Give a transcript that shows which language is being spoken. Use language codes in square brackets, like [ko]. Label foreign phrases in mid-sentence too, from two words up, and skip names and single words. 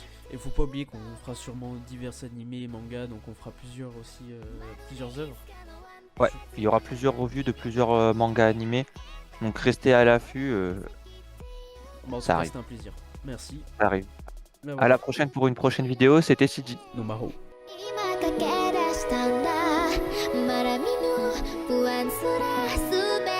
[fr] Et faut pas oublier qu'on fera sûrement divers animés et mangas, donc on fera plusieurs aussi, plusieurs œuvres. Ouais, il y aura plusieurs revues de plusieurs mangas animés. Donc restez à l'affût, Bon, en tout ça cas, arrive, c'était un plaisir. Merci. ça arrive. Bah, À voilà. la prochaine pour une prochaine vidéo. C'était CJ. Nomaro. [ja] 今駆け出したんだまだ見ぬ不安すらす